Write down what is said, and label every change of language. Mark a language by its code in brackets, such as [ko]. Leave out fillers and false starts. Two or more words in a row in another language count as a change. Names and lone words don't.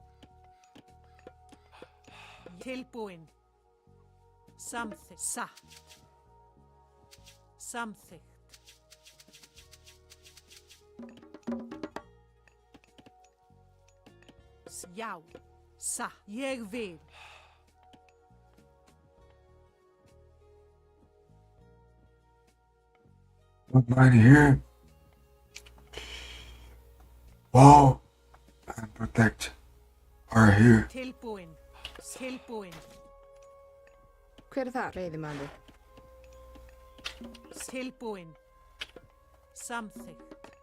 [is] Tilbúin. Samþykkt. Satt. Samþykkt. Já, satt. Ég vil. [en] Put mine here. Wall and protect are here. [is] Tilbúin. Tilbúin. Hver er það, veiðimaður? Tilbúin. Samþykkt.